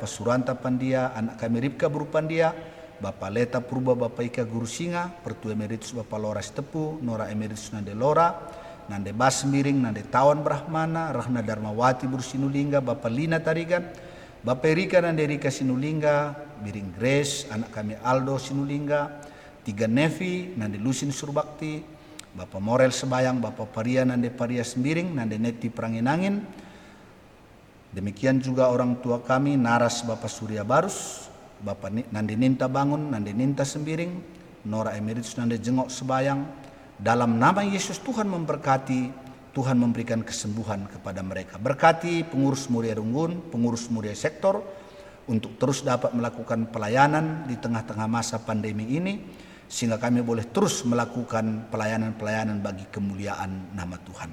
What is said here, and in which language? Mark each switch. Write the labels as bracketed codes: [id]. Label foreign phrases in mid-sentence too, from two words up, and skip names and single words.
[id] Suranta Pandia, anak kami Ripka Bru Pandia, Bapak Leta Purba Bapak Ika Guru Singa, Pertua Emeritus Bapak Lora Stepu, Nora Emeritus Nande Lora, Nande Bas Sembiring, Nande Tawan Brahmana, Rahna Darmawati Bru Sinulingga, Bapak Lina Tarigan, Bapak Erika Nande Erika Sinulingga, Biring Grace, anak kami Aldo Sinulingga, Tiga Nevi, Nande Lusin Surbakti, Bapak Morel Sebayang, Bapak Paria Nande Paria Sembiring, Nande Neti Peranginangin. Demikian juga orang tua kami Naras Bapak Surya Barus, Bapak Nande Ninta Bangun, Nande Ninta Sembiring, Nora Emeritus Nande Jengok Sebayang. Dalam nama Yesus Tuhan memberkati, Tuhan memberikan kesembuhan kepada mereka. Berkati pengurus Muria Runggun, pengurus Muria Sektor untuk terus dapat melakukan pelayanan di tengah-tengah masa pandemi ini, sehingga kami boleh terus melakukan pelayanan-pelayanan bagi kemuliaan nama Tuhan.